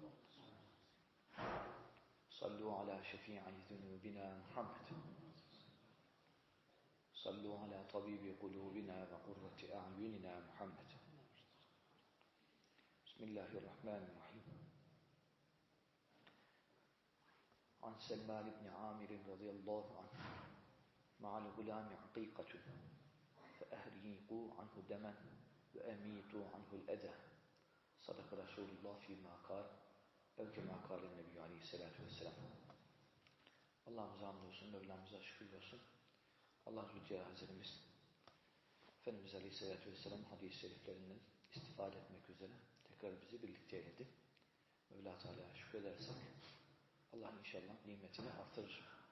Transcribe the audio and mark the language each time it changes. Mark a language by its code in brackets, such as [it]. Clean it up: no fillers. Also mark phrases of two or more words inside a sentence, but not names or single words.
[ar] صلوا على شفيع ذنوبنا محمد صلوا على طبيب قلوبنا وقرة أعيننا محمد بسم الله الرحمن الرحيم عن سلمان بن عامر رضي الله عنه مع الغلام عقيقة فأهريقوا عنه دما وأميتوا عنه الأذى صدق رسول الله فيما قال أو كما قال النبي عليه الصلاة والسلام. [tr] Allah'ımıza hamdolsun, Mevlamıza şükür olsun. Allah Zülcelal Hazretimiz Efendimiz [ar] عليه الصلاة والسلام [tr] hadis-i şeriflerinden istifade etmek üzere tekrar bizi birlikte eyledi. Mevla Teala'ya şükredersek Allah inşallah nimetini artırır.